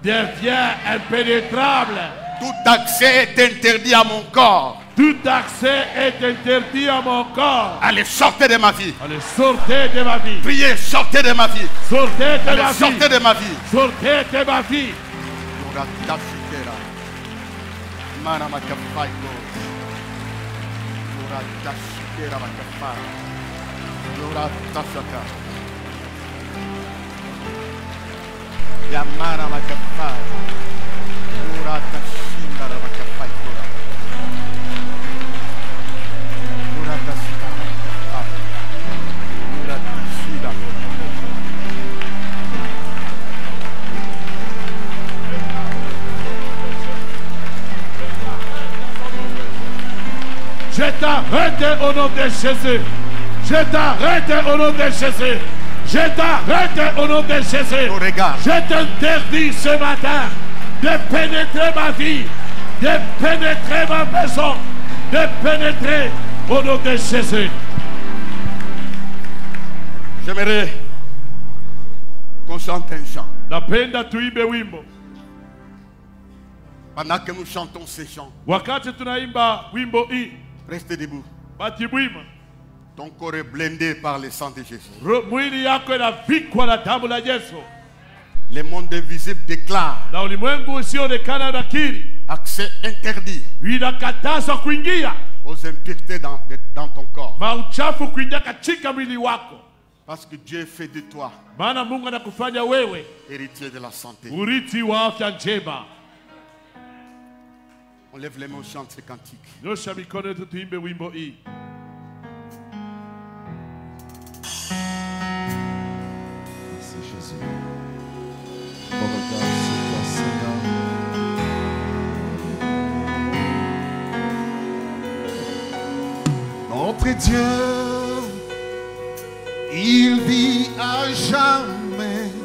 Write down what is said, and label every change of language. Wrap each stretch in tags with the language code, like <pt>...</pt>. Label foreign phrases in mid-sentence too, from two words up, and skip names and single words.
<fr>Tout accès est interdit à mon corps. Tout accès est interdit à mon corps. Allez, sortez de ma vie. Allez, sortez de ma vie. Priez, sortez de ma vie. Sortez de ma vie. Sortez de ma vie. Sortez de ma vie. Yamara Makafai, Murata Shindara Makafai Kura, Murata Shindara Makafai, Murata Shindara. Je t'arrête au nom de Jésus. Je t'arrête au nom de Jésus. Je t'arrête au nom de Jésus. Je t'interdis ce matin de pénétrer ma vie, de pénétrer ma maison, de pénétrer au nom de Jésus. J'aimerais qu'on chante un chant.</fr> <sw>Napenda tuimbe wimbo.</sw> <fr>Pendant que nous chantons ces chants,</fr> <sw>wakati tunaimba wimbo hii,</sw> <fr>restez debout.</fr> <sw>Bati bwima.</sw> <fr>Ton corps est blindé par le sang de Jésus.</fr> <sw>Mwili yako inavikwa na damu la Yesu.</sw> <fr>Le monde invisible déclare</fr> <sw>na ulimwengu usioonekana unakiri</sw> <fr>accès interdit</fr> <sw>inakataza kuingia</sw> <fr>aux impuretés dans ton corps.</fr> <sw>Mauchafu kuingia katika mwili wako.</sw> <fr>Parce que Dieu fait de toi</fr> <sw>maana Mungu anakufanya wewe</sw> <fr>héritier de la santé.</fr> <sw>Urithi wa afya njema.</sw> <fr>On lève les mains, on chante ces cantiques.</fr> <sw>Nyosha mikono yetu tuimbe wimbo hii.</sw> <fr>Merci Jésus. On regarde sur toi, Seigneur. Notre Dieu, il vit à jamais.</fr>